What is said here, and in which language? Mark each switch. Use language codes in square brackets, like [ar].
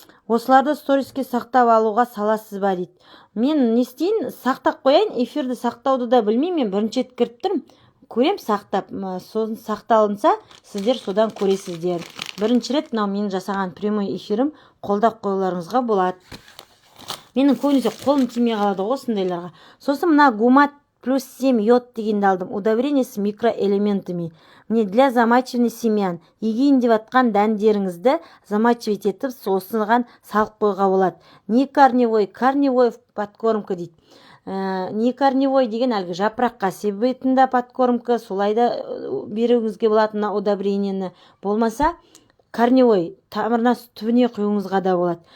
[kk] Осыларды сториске сақтап алуға саласыз ба дейді. Мен не істейін, сақтап қояйын, эфирді сақтауды да білмеймін. Мен бірінші рет кіріп тұрмын, көрем сақтап, сосын сақталынса, сіздер содан көресіздер. Бірінші рет мынау менің жасаған [ru] прямой эфирім [kk] қолдап қоюларыңызға болады. Менің көбінесе қолым тимей қалады ғой осындайларға. Сосын мына гумат плюс 7 йод дегенді алдым. [ru] Удобрение с микроэлементами. Мне для замачивания семян. [kk] Егейін деп атқан дәндеріңізді замачивать етіп, осыған салып қойға болады. [ru] Не корневой, корневой подкормка [kk] дейді. Не корневой деген әлгі жапыраққа себетінде подкормка, солайда беруіңізге болатын удобрениені. Болмаса, корневой тамырына түбіне құюыңызға да болады.